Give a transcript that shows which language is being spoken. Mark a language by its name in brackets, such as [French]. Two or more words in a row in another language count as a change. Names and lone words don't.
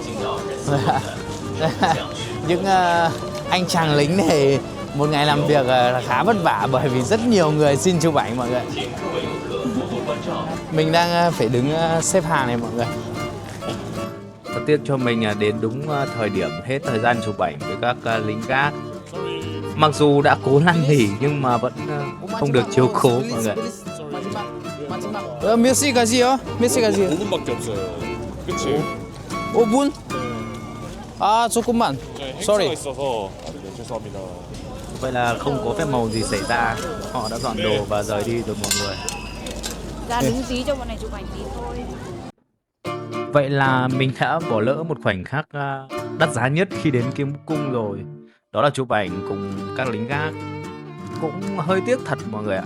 [Vietnamese] Những anh chàng lính này một ngày làm việc khá vất vả bởi vì rất nhiều người xin chụp ảnh mọi người. Mình đang phải đứng xếp hàng này mọi người. Rất tiếc cho mình đến đúng thời điểm hết thời gian chụp ảnh với các lính gác. Mặc dù đã cố năn nỉ nhưng mà vẫn không được chiếu cố mọi người. [Korean] 몇 시까지요? 몇 시까지? 5분밖에 없어요. 그치? 5분? 아, 조금만. 네, Sorry. 행사가 있어서 네, 죄송합니다. [Vietnamese] Vậy là không có phép màu gì xảy ra. Họ đã dọn đồ và rời đi rồi mọi người. Ra đứng tí cho bọn này chụp ảnh tí thôi. Vậy là mình đã bỏ lỡ một khoảnh khắc đắt giá nhất khi đến Kiếm Cung rồi. Đó là chụp ảnh cùng các lính gác. Cũng hơi tiếc thật mọi người ạ.